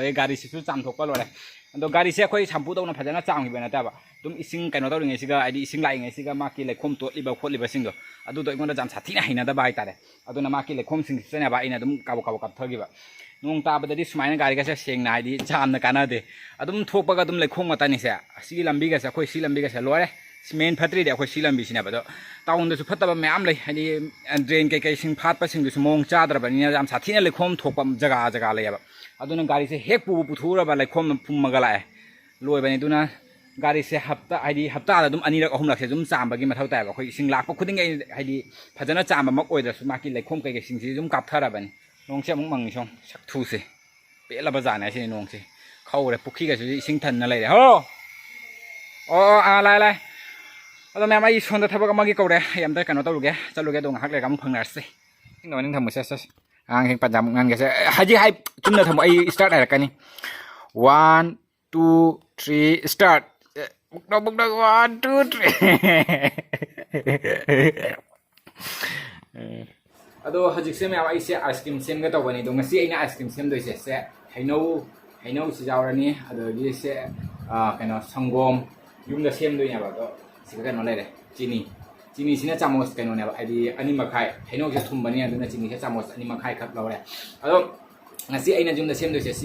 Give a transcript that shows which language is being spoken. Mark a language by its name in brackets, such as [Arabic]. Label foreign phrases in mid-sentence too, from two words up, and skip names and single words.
[Manipuri] गाड़ी सिसु चामथोकपा लोरे अदो गाड़ी से अखोइ साम्पू दौना फजना चामखिबा नताबा तुम इसिंग कनो तौरिङै सिगा आइदि इसिंग लाइङै सिगा माकी लेखोम तोलिबा खोलिबा सिंगदो अदु दो इगोंदा जाम साथिना हैनादबा हाइतारे अदुना माकी लेखोम सिंग सेनाबा आइना दुम काबो काबो कापथगिबा नोंग ताबददि सुमाइना गाड़ी गासे सेंगना हाइदि जामना कानादे अदुम थोकपगा दुम लेखोम मतानि से सिगी लंबी गासे अखोइ सि लंबी गासे लोरे मेन फत्री दे अखोइ सि लंबी सिनाबदो टाउन दसु फतबा मैम लै हाइदि ड्रेन कई सिंग फाटपा सिंगदसु मोंग चाद्रबनिना जाम साथिना लेखोम थोकपा जगा जगा लेबा अदुना गाड़ी से हेक पुबु पुथुरबा लेखोम फुम्मगा लाए लोइबनि दुना गाड़ी से हप्ता हाइदि हप्ता दुम अनिरक अहुमलक से दुम चामबगी मथौ तायबा अखोइ इसिंग लाकपा खुदिंग हाइदि फजना चामबा मक ओइदसु माकी लेखोम कई सिंग सि दुम कापथरबनि नोंसे अमुक मंगि सों सक्थुसे पेलबा जाने से नोंसे खौरे पुखी गासु इसिंग थन्ना लैरे हो ओ आ लाय लाय ꯑꯗꯣ ꯃꯌꯥꯝ ꯑꯩ ꯁꯣꯟꯗ ꯊꯕꯛ ꯑꯃꯒꯤ ꯀꯧꯔꯦ ꯑꯩ ꯑꯝꯇ ꯀꯩꯅꯣ ꯇꯧꯔꯨꯒꯦ ꯆꯠꯂꯨꯒꯦ ꯑꯗꯣ ꯉꯥꯏꯍꯥꯛ ꯂꯩꯔꯒ ꯑꯃꯨꯛ ꯐꯪꯅꯔꯁꯤ ꯅꯪ ꯅꯪ ꯊꯝꯃꯨ ꯁꯦꯁ ꯑꯉꯥꯡꯁꯤꯡ ꯄꯟꯖꯥꯃꯨꯛ ꯉꯥꯡꯒꯦꯁꯦ ꯍꯧꯖꯤꯛ ꯍꯥꯏ ꯆꯨꯝꯅ ꯊꯝꯃꯨ ꯑꯩ ꯁ꯭ꯇꯥꯔꯠ ꯍꯥꯏꯔꯛꯀꯅꯤ 1 2 3 ꯁ꯭ꯇꯥꯔꯠ ꯕꯨꯛꯅ 1 2 3 ꯑꯗꯣ ꯍꯧꯖꯤꯛꯁꯦ ꯃꯌꯥꯝ ꯑꯩꯁꯦ ꯑꯥꯏꯁ ꯀ꯭ꯔꯤꯝ ꯁꯦꯝꯒꯦ ꯇꯧꯕꯅꯤ ꯑꯗꯣ ꯉꯁꯤ ꯑꯩꯅ ꯑꯥꯏꯁ ꯀ꯭ꯔꯤꯝ ꯁꯦꯝꯗꯣꯏꯁꯦ ꯁꯦ ꯍꯩꯅꯧꯁꯤ ꯌꯥꯎꯔꯅꯤ ꯑꯗꯒꯤ ꯁꯦ ꯀꯩꯅꯣ ꯁꯪꯒꯣꯝ ꯌꯨꯝꯗ ꯁꯦꯝꯗꯣꯏꯅꯦꯕ ꯑꯗꯣ ꯁꯤꯒ ꯀꯩꯅꯣ ꯂꯩꯔꯦ ꯆꯤꯅꯤꯁꯤꯅ ꯆꯥꯃꯣꯁ ꯀꯩꯅꯣꯅꯦꯕ ꯍꯥꯏꯗꯤ 2 ꯃꯈꯥꯏ ꯍꯩꯅꯧꯁꯦ ꯊꯨꯝꯕꯅꯤ ꯑꯗꯨꯅ ꯆꯤꯅꯤꯁꯦ ꯆꯥꯃꯣꯁ 2 ꯃꯈꯥꯏ ꯈꯛ ꯂꯧꯔꯦ ꯑꯗꯣ ngasi aina jumda semdoise si